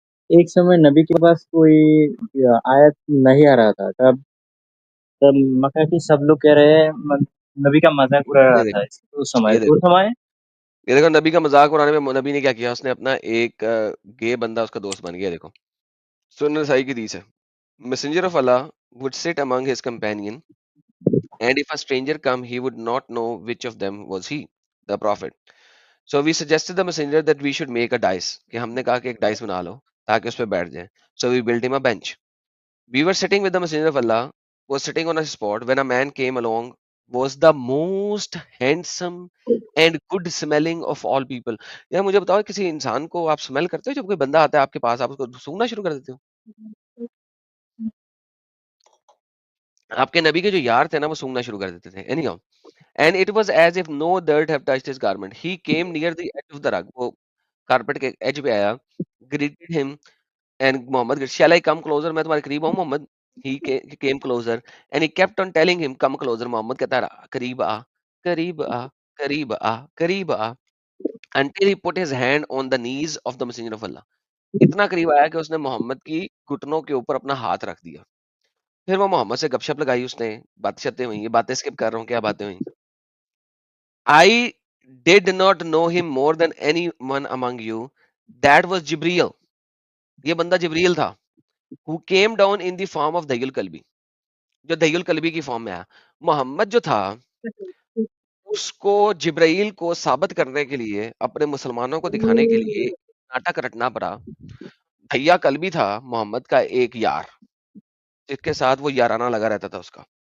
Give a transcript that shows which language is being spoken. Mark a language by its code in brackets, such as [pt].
[hi] एक समय नबी के पास कोई आयत नहीं आ रहा था, तब तब मक्का के सब लोग कह रहे हैं नबी का मजाक उड़ा रहा ये था देखो, उस समय ये देखो, उस समय ये देखो, नबी का मजाक उड़ाने में नबी ने क्या किया, उसने अपना एक गे बंदा उसका दोस्त बन गया। देखो सुनन नसाई की हदीस है, [en] Messenger of Allah would sit among his companion, and if a stranger come he would not know which of them was he, the prophet. So we suggested the messenger that we should make a dice, [hi] कि हमने कहा कि एक dice बना लो ताकि उस पे बैठ जाए. [en] So we built him a bench. We were sitting with the messenger of Allah was sitting on a spot when a man came along, was the most handsome and good smelling of all people. [hi] यार मुझे बताओ किसी इंसान को आप smell करते हो जब कोई बंदा आता है आपके पास आप उसको सूंघना शुरू कर देते हो? आपके नबी के जो यार थे ना वो सूंघना शुरू कर देते थे। [en] Anyhow, and it was as if no dirt have touched his garment. He came near the edge of the rug. [hi] वो कारपेट के एज पे आया, [en] greeted him and Muhammad, shall I come closer? [hi] मैं तुम्हारे करीब आऊं Mohammad? [en] He came closer and he kept on telling him, come closer. [hi] Mohammad कहता रहा, करीब आ, [en] करीब आ, करीब आ, करीब आ, until he put his hand on the knees of the messenger of Allah. [hi] इतना करीब आया कि उसने मोहम्मद की घुटनों के ऊपर अपना हाथ रख दिया। फिर वो मोहम्मद से गपशप लगाई उसने, बातें हुई, ये बातें स्किप कर रहा हूँ, क्या बातें हुई? [en] I did not know him more than anyone among you. That was Jibreel. [hi] ये बंदा जिब्रील था। [en] Who came down in the form of दहीयुल कल्बी, [hi] जो दहीयुल कल्बी की फॉर्म में आया। मोहम्मद जो था उसको जिब्राइल को साबित करने के लिए, अपने मुसलमानों को दिखाने के लिए नाटक रटना पड़ा। दहिया कल्बी था मोहम्मद का एक यार, जिसके साथ वो याराना लगा रहता था उसका।